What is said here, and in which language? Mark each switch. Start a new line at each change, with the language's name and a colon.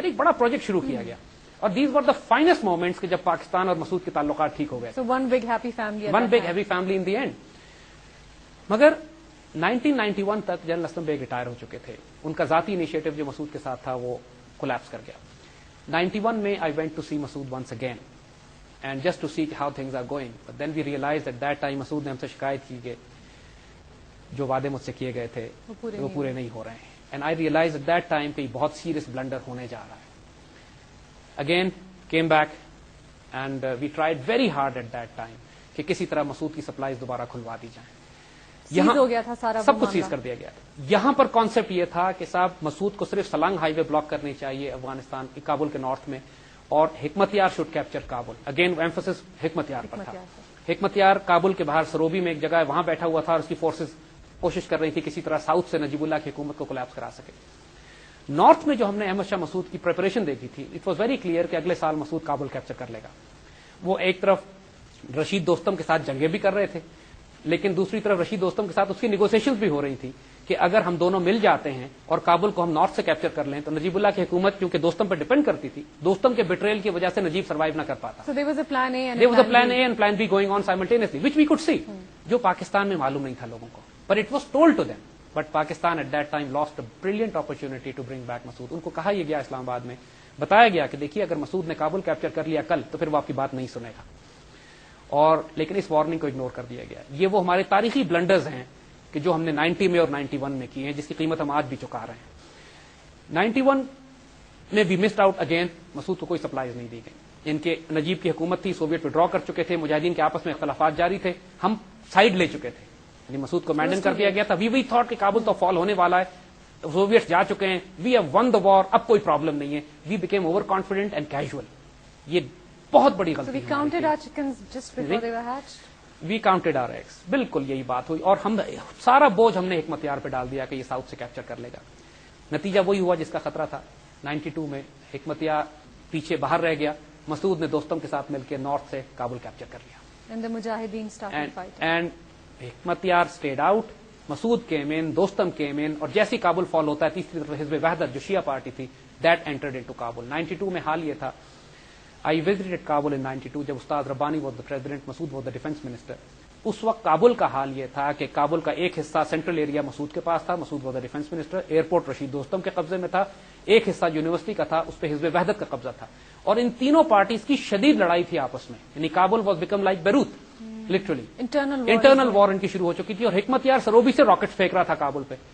Urdu: اندر ایک بڑا پروجیکٹ شروع کیا گیا, اور
English: these were the finest moments
Urdu: کہ جب پاکستان اور مسعود کے تعلقات ٹھیک ہو گئے.
English: One big happy family in the end.
Urdu: مگر 1991 تک جنرل اسلم بیگ ریٹائر ہو چکے تھے. ان کا ذاتی انیشیٹو جو مسعود کے ساتھ تھا وہ کولیپس کر گیا.
English: 91 میں I went to see Masood once again and just to see how things are going. But then we realized at that time
Urdu: Masood نے ہم سے شکایت کی کہ جو وعدے مجھ سے کیے گئے تھے وہ پورے نہیں ہو رہے ہیں.
English: And I realized at that time
Urdu: کہ بہت سیریس بلنڈر ہونے جا رہا ہے.
English: Again came back and we tried very hard at that time
Urdu: کہ کسی طرح مسعود کی سپلائیز دوبارہ کھلوا دی جائیں. یہاں ہو گیا تھا سارا, سب کچھ سیز کر دیا گیا. یہاں پر کانسیپٹ یہ تھا کہ صاحب مسعود کو صرف سلانگ ہائی وے بلاک کرنی چاہیے افغانستان کی کابل کے نارتھ میں, اور حکمت یار
English: should capture
Urdu: Kabul.
English: again emphasis
Urdu: حکمت یار پر تھا. حکمت یار کابل کے باہر سروبی میں ایک جگہ ہے, وہاں بیٹھا ہوا تھا, اور اس کی فورسز کوشش کر رہی تھی کسی طرح ساؤتھ سے نجیب اللہ کی حکومت کو کولیپس کرا سکے. نارتھ میں جو ہم نے احمد شاہ مسعود کی پریپریشن دیکھی تھی,
English: it was very clear
Urdu: کہ اگلے سال مسعود کابل کیپچر کر لے گا. وہ ایک طرف رشید دوستم کے ساتھ جنگیں بھی کر رہے تھے, لیکن دوسری طرف رشید دوستم کے ساتھ اس کی نیگوسیشنز بھی ہو رہی تھی کہ اگر ہم دونوں مل جاتے ہیں اور کابل کو ہم نارتھ سے کیپچر کر لیں تو نجیب اللہ کی حکومت کیونکہ دوستم پر ڈیپینڈ کرتی تھی, دوستم کے بیٹریل کی وجہ سے نجیب سروائیو نہ کر پاتا.
English: So there was a plan A and plan B going on simultaneously, which we could see,
Urdu: جو پاکستان میں معلوم نہیں تھا لوگوں کو,
English: but it was told to them. But Pakistan at that time lost a brilliant opportunity to bring back Masood.
Urdu: ان کو کہا یہ گیا اسلام آباد میں, بتایا گیا کہ دیکھیے اگر مسعود نے کابل کیپچر کر لیا کل تو پھر وہ آپ کی بات نہیں سنے گا. اور لیکن اس وارننگ کو اگنور کر دیا گیا. یہ وہ ہمارے تاریخی بلنڈرز ہیں کہ جو ہم نے 90 میں اور 91 میں کی ہیں, جس کی قیمت ہم آج بھی چکا رہے ہیں.
English: 91 میں we missed out again.
Urdu: مسعود کو کوئی سپلائیز نہیں دی گئی. ان کے نجیب کی حکومت تھی, سوویٹ ودرا کر چکے تھے, مجاہدین کے آپس میں اختلافات جاری تھے, ہم سائڈ لے چکے تھے, یعنی مسعود کو مینڈن کر دیا گیا تھا.
English: we thought
Urdu: کہ کابل تو فال ہونے والا ہے, سوویٹس جا چکے ہیں,
English: we have won the war,
Urdu: اب کوئی پرابلم نہیں ہے.
English: We became over confident and casual.
Urdu: یہ بہت بڑی غلطی.
English: We counted our chickens just before they were hatched. We counted our eggs.
Urdu: بالکل یہی بات ہوئی, اور ہم سارا بوجھ ہم نے حکمت یار پہ ڈال دیا کہ یہ ساؤتھ سے کیپچر کر لے گا. نتیجہ وہی ہوا جس کا خطرہ تھا. 92 میں حکمت یار پیچھے باہر رہ گیا, مسعود نے دوستم کے ساتھ مل کے نارتھ سے کابل کیپچر کر لیا.
English: And the Mujahideen started fighting. And Hekmatyar stayed out.
Urdu: Masood came in, Dostum came in, اور جیسی کابل فال ہوتا ہے تیسری طرف حزب وحدت جو شیعہ پارٹی تھی
English: that entered into Kabul.
Urdu: 92 میں حال یہ تھا.
English: I visited Kabul in 92
Urdu: جب استاد ربانی
English: was the president, Massoud was the defense minister.
Urdu: اس وقت کابل کا حال یہ تھا کہ کابل کا ایک حصہ سینٹرل ایریا مسعود کے پاس تھا, مسعود
English: was the defense minister.
Urdu: Airport Rashid دوستم کے قبضے میں تھا, ایک حصہ یونیورسٹی کا تھا, اس پہ حزب وحدت کا قبضہ تھا, اور ان تینوں پارٹیز کی شدید لڑائی تھی آپس میں. یعنی Kabul
English: Was became like Beirut literally.
Urdu: Internal وار ان کی شروع ہو چکی تھی, اور حکمت یار سروبی سے راکٹ پھینک رہا تھا کابل پہ.